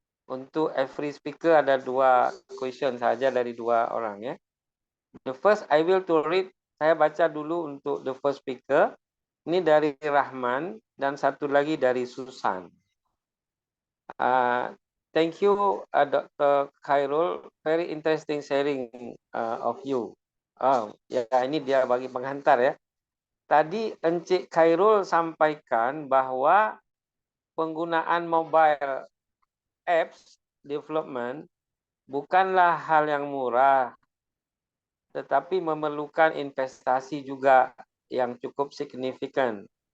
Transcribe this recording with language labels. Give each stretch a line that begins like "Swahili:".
Malay: Untuk every speaker ada 2 question saja dari 2 orang ya.
English: The first I will to read. Saya baca dulu untuk the first speaker.
Malay: Ini dari Rahman dan satu lagi dari Susan.
English: thank you, Dr. Khairul. Very interesting sharing of you.
Malay: Ya, ini dia bagi penghantar ya.
Indonesian: Tadi Encik Khairul sampaikan bahwa penggunaan mobile apps development bukanlah hal yang murah, tetapi memerlukan investasi juga yang cukup signifikan.